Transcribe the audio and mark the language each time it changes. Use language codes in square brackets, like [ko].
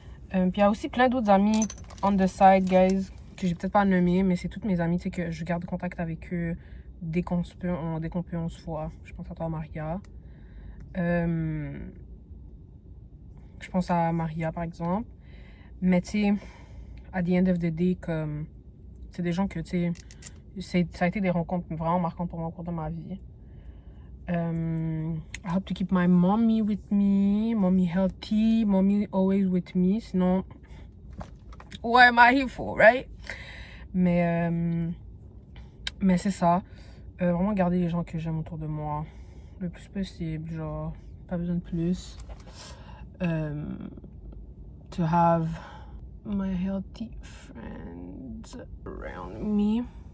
[fr] Puis il y a aussi plein d'autres amis [en] on the side, [fr] guys, que j'ai peut-être pas nommé, mais c'est toutes mes amies, tu sais, que je garde contact avec eux dès qu'on peut, on se voit. Je pense à toi, Maria. Je pense à Maria, par exemple. Mais tu sais, [en] at the end of the day, [fr] comme... C'est des gens que, tu sais... Ça a été des rencontres vraiment marquantes pour moi au cours de ma vie. [en] I hope to keep my mommy with me. Mommy healthy. Mommy always with me. [fr] Sinon... [en] What am I here for, right? [fr] Mais c'est ça. Vraiment garder les gens que j'aime autour de moi. Le plus possible, genre... Pas besoin de plus. [en] To have my healthy friends around me.